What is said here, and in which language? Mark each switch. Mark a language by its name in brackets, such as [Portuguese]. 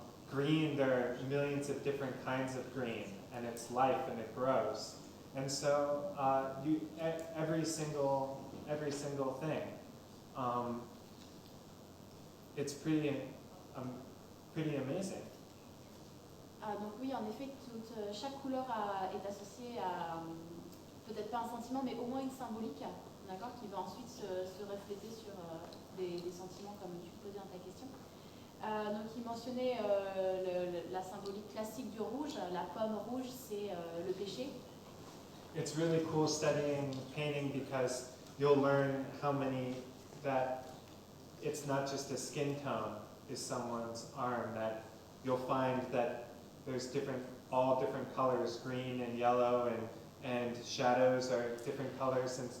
[English] Green, there are millions of different kinds of green, and it's life and it grows. And so every single thing, it's pretty amazing. [French] Donc oui, en effet, chaque couleur est associée à, peut-être pas un sentiment, mais au moins une symbolique, d'accord, qui va ensuite se refléter sur des sentiments comme tu posais dans ta question. Donc il mentionnait la symbolique classique du rouge. La pomme rouge, c'est le péché. [English] It's really cool studying painting because you'll learn how many that it's not just a skin tone is someone's arm, that you'll find that there's all different colors, green and yellow, and shadows are different colors.